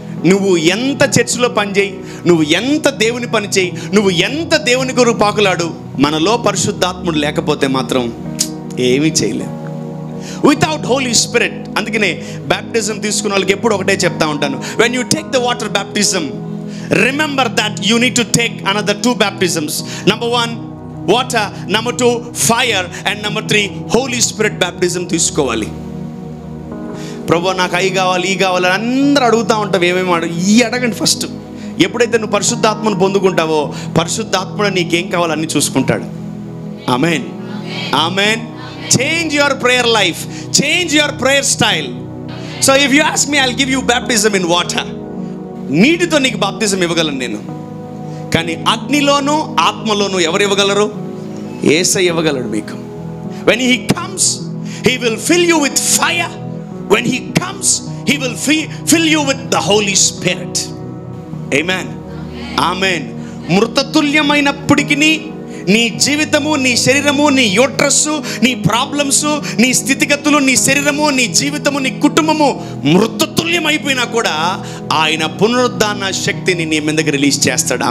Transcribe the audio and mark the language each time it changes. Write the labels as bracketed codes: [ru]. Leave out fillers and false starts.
[te] నువ్వు ఎంత చర్చిలో పనిచేయి, నువ్వు ఎంత దేవుని పని చేయి, నువ్వు ఎంత దేవుని కొరకు పాకులాడు, మనలో పరిశుద్ధాత్ముడు లేకపోతే మాత్రం ఏమీ చేయలేం. [en] Without holy spirit. [te] అందుకనే బ్యాప్టిజం తీసుకున్న వాళ్ళకి ఎప్పుడు ఒకటే చెప్తా ఉంటాను, [en] When you take the water baptism, remember that you need to take another 2 baptisms. Number 1 water, number 2 fire, and number 3 [te] Holi spirit baptism తీసుకోవాలి. ప్రభు నాకు అవి కావాలి, ఈ కావాలి అందరూ అడుగుతూ ఉంటావు, ఏమేమి అడగండి ఫస్ట్. ఎప్పుడైతే నువ్వు పరిశుద్ధాత్మను పొందుకుంటావో పరిశుద్ధాత్ముడు నీకేం కావాలో అన్నీ చూసుకుంటాడు. [en] Amen, amen. Change your prayer life, change your prayer style. So if you ask me, I will give you baptism in water. [te] నీటితో నీకు బాప్తిజం ఇవ్వగలను నేను, కానీ అగ్నిలోనూ ఆత్మలోనూ ఎవరు ఇవ్వగలరు? యేసయ్య ఇవ్వగలడు మీకు. [en] when he comes he will fill you with fire. when he comes he will fill you with the Holy Spirit. amen, amen. [te] మృతతుల్యమైనప్పటికీ నీ జీవితము, నీ శరీరము, నీ యూట్రస్, నీ ప్రాబ్లమ్స్, నీ స్థితిగతులు, నీ శరీరము, నీ జీవితము, నీ కుటుంబము మృతతుల్యమైపోయినా కూడా ఆయన పునరుద్ధాన శక్తిని నీ మీదకి రిలీజ్ చేస్తాడు.